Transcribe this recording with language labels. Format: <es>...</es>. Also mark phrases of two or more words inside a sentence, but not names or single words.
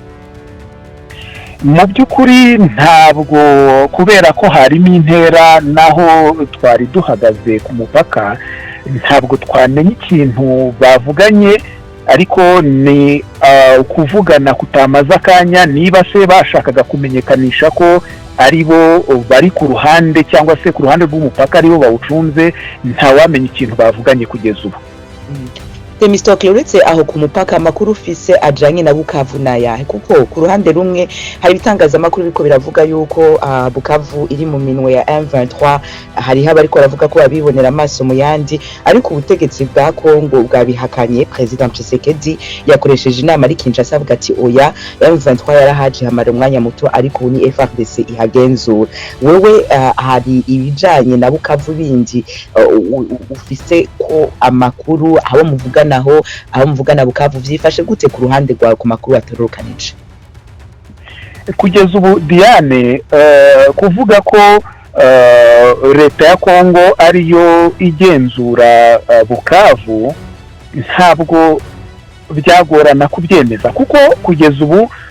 <rw>Mu by'ukuri ntabwo, kubera ko harimo intera naho twari duhagaze ku mupaka, ntabwo twamenye ikintu bavuganye, ariko ni kuvugana kutamaza akanya. Niba se bashakaga kumenyekanisha ko ari bo bari ku ruhande cyangwa se ku ruhande rw'umupaka ari bo bawucunze, ntawamenya ikintu bavuganye kugeza ubu.</rw> <rn>Themistocle uretse aho ku mupaka amakuru ufise ajanye na Bukavu nayahe kuko ku ruhande rumwe hari ibitangazamakuru biriko biravuga yuko Bukavu iri mu minwe ya M23 hari abariko baravuga ko babibonera amaso mu yandi ariko ubutegetsi bwa Kongo bwabihakanye President Tshisekedi yakoresheje inama ari Kinshasa avuga ati oya M23 yarahaje hamara umwanya muto ariko ni FARDC ihagenzura wewe hari ibijanye na Bukavu bindi ufise ko amakuru abo muvugana Bukavu vyifashe gute ku ruhande rwa ku makuru atorokanije</rn> <rw>kugeza ubu Diane kuvuga ko leta ya Kongo ariyo igenzura Bukavu ntabwo byagorana kubyemeza kuko kugeza ubu</rw>